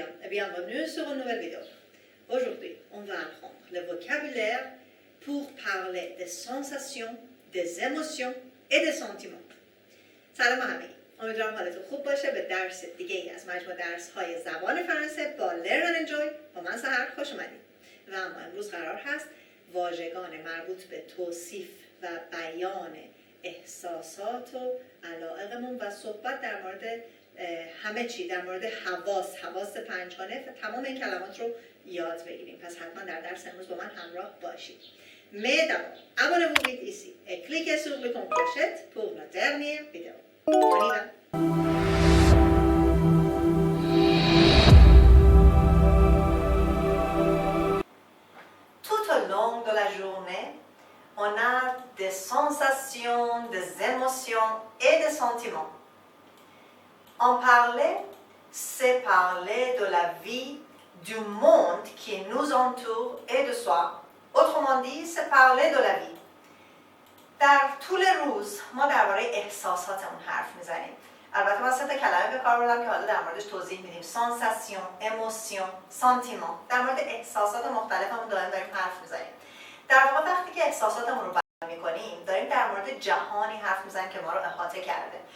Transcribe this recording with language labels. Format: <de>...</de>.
<fr>bienvenue sur une nouvelle vidéo. Aujourd'hui, on va apprendre le vocabulaire pour parler des sensations, des émotions et des sentiments.</fr> <fa>سلام همگی. امیدوارم حالتون خوب باشه. به درس دیگه ای از مجموع درس های زبان فرانسه با Learn and Enjoy با من سحر خوش اومدید. و اما امروز قرار هست واژگان مربوط به توصیف و بیان احساسات و علایقمون و صحبت در مورد همه چی، در مورد حواس پنجگانه و تمام این کلمات رو یاد بگیریم. پس حتما در درس امروز با من همراه باشید.</fa> <fr>Mais d'abord, abonnez-vous vite ici et cliquez sur le bouton clochette pour la dernière vidéo. On y va. Tout au long de la journée, on a des sensations, des émotions et des sentiments. En parler, c'est parler de la vie, du monde qui nous entoure et de soi. Autrement dit, c'est parler de la vie.</fr> <fa>در طول روز ما درباره احساساتمون حرف میزنیم. البته من 3 تا کلمه به کار بردم که حالا در موردش توضیح میدیم. سانساسیون، اموسیون، سانتیمان. در مورد احساسات مختلفمون داریم حرف میزنیم. در واقع وقتی که احساساتمون رو بیان میکنیم، داریم در مورد جهانی حرف میزنیم که ما رو احاطه کرده.</fa>